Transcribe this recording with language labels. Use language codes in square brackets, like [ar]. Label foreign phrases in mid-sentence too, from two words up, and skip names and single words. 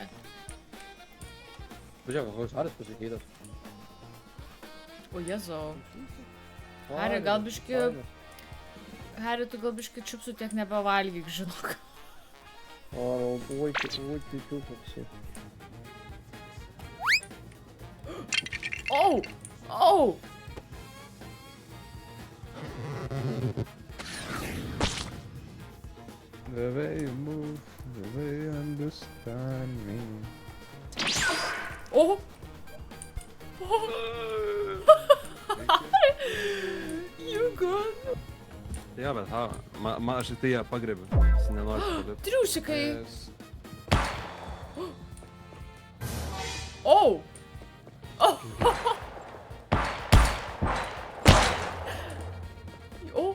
[lt] Pažiūrėk, koks Harris pasikeitęs. O, Jezau. Harry, gal biški... Harry, tu gal biški čipsų tiek nebevalgyk, žinok. O, oi, koksai. Oh! Oh! [en] The way you move, the way you understand me. Oh! Oh! You good? [lt] Jo, bet aš tai ją pagrėbiu. Jis nenori pagrėbti. Triusikai! [en] Yes. Oh! Oh! Oh!